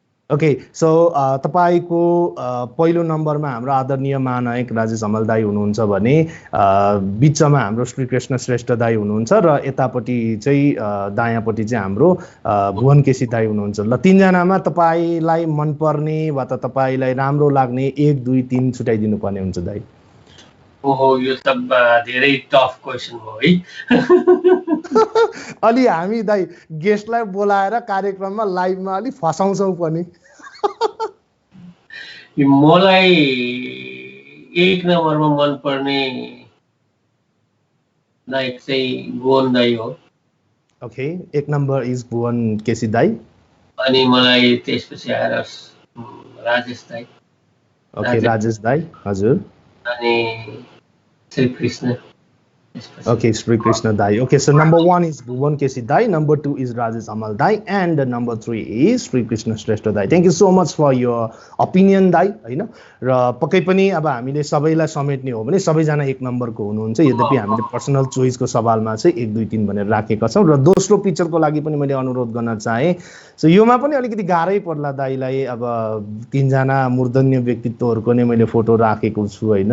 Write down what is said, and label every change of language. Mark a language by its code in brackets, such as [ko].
[ne] Okay, so तपाईँको पहिलो नम्बरमा हाम्रो आदरणीय महानायक राजेश हमाल दाई हुनुहुन्छ भने बिचमा हाम्रो श्रीकृष्ण श्रेष्ठ दाई हुनुहुन्छ र यतापट्टि चाहिँ दायाँपट्टि चाहिँ हाम्रो भुवन केसी दाई हुनुहुन्छ। ल, 3 जनामा तपाईँलाई मनपर्ने वा त तपाईँलाई राम्रो लाग्ने 1, 2, 3 छुट्याइदिनु पर्ने हुन्छ दाई। ओहो, यो त धेरै टफ क्वेसन हो है। अलि हामी दाइ गेस्टलाई बोलाएर कार्यक्रममा लाइभमा अलि फसाउँछौँ पनि। मलाई 1 नम्बरमा मनपर्ने नायक चाहिँ भुवन दाई हो। Okay, 1 number is Bhuwan KC दाई। अनि मलाई त्यसपछि आएर राजेश दाई। ओके, राजेश दाई। हजुर, अनि Shri Krishna. [en] Okay, Sri Krishna Dai. Okay, so number 1 is Bhuvan Kesi Dai, number 2 is Rajesh Amal Dai, and number 3 is Sri Krishna Shrestha Dai. Thank you so much for your opinion, Dai. [ne] हैन, र पक्कै पनि अब हामीले सबैलाई समेट्ने हो भने सबैजना 1 नम्बरको हुनुहुन्छ। यद्यपि हामीले पर्सनल चोइसको सवालमा चाहिँ 1, 2, 3 भनेर राखेका छौँ र दोस्रो पिक्चरको लागि पनि मैले अनुरोध गर्न चाहे। सो योमा पनि अलिकति गाह्रै पर्ला दाइलाई। अब 3 जना मूर्धन्य व्यक्तित्वहरूको नै मैले फोटो राखेको छु, होइन?